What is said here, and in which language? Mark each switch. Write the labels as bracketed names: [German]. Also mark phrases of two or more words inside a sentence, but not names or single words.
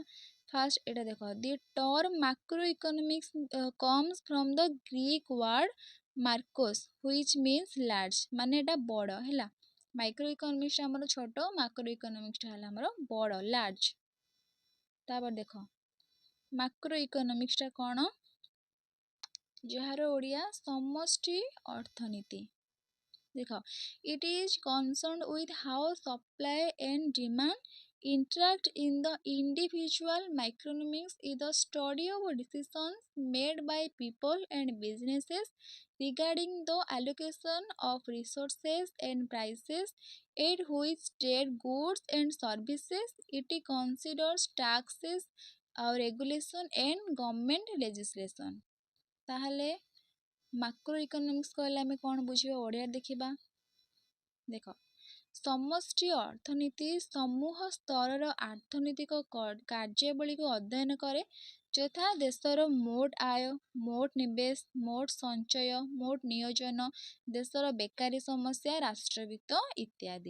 [English] ଫାର୍ଷ୍ଟ [Odia] ଏଇଟା ଦେଖ, [English] the term macro economics comes from the Greek word markos which means large, [Odia] ମାନେ ଏଟା ବଡ଼ ହେଲା। [English] micro economics [Odia] ଆମର ଛୋଟ, [English] macro economics [Odia] ହେଲା ଆମର ବଡ଼, ଲାର୍ଜ। ତାପରେ ଦେଖ [English] macro economicsଟା [Odia] କଣ, ଯାହାର ଓଡ଼ିଆ ସମଷ୍ଟି ଅର୍ଥନୀତି। [English] ଦେଖ it is concerned with how supply and demand interact in the individual। microeconomics is the study of decisions made by people and businesses regarding the allocation of resources and prices at which trade goods and services। it considers taxes, regulation and government legislation। [Odia] ତାହେଲେ [English] macro economics [Odia] କହିଲେ ଆମେ କଣ ବୁଝିବା, ଓଡ଼ିଆରେ ଦେଖିବା। ଦେଖ ସମଷ୍ଟି ଅର୍ଥନୀତି ସମୂହ ସ୍ତରର ଅର୍ଥନୈତିକ କାର୍ଯ୍ୟାବଳୀକୁ ଅଧ୍ୟୟନ କରେ, ଯଥା ଦେଶର ମୋଟ ଆୟ, ମୋଟ ନିବେଶ, ମୋଟ ସଞ୍ଚୟ, ମୋଟ ନିୟୋଜନ, ଦେଶର ବେକାରୀ ସମସ୍ୟା, ରାଷ୍ଟ୍ରବିତ୍ତ ଇତ୍ୟାଦି।